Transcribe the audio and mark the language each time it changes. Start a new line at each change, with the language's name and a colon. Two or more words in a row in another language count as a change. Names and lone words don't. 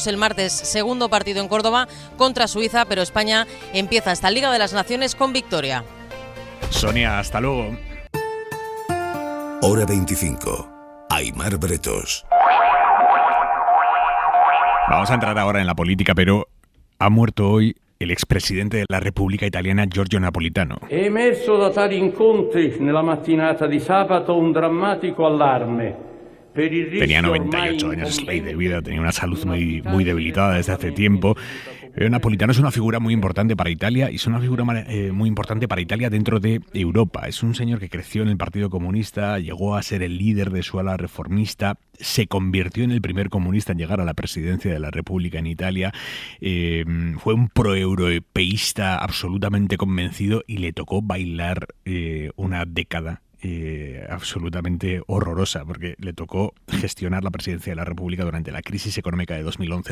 Spanish: El martes, segundo partido en Córdoba contra Suiza, pero España empieza esta Liga de las Naciones con victoria. Sonia, hasta luego. Hora 25. Aimar Bretos. Vamos a entrar ahora en la política, pero ha muerto hoy el expresidente de la República Italiana, Giorgio Napolitano.
Italian: È emerso da tali incontri nella mattinata di sabato un drammatico allarme.
Spanish: Tenía 98 años, es ley de vida, tenía una salud muy debilitada desde hace tiempo. Napolitano es una figura muy importante para Italia y es una figura muy importante para Italia dentro de Europa. Es un señor que creció en el Partido Comunista, llegó a ser el líder de su ala reformista, se convirtió en el primer comunista en llegar a la presidencia de la República en Italia, fue un proeuropeísta absolutamente convencido y le tocó bailar una década absolutamente horrorosa, porque le tocó gestionar la presidencia de la República durante la crisis económica de 2011.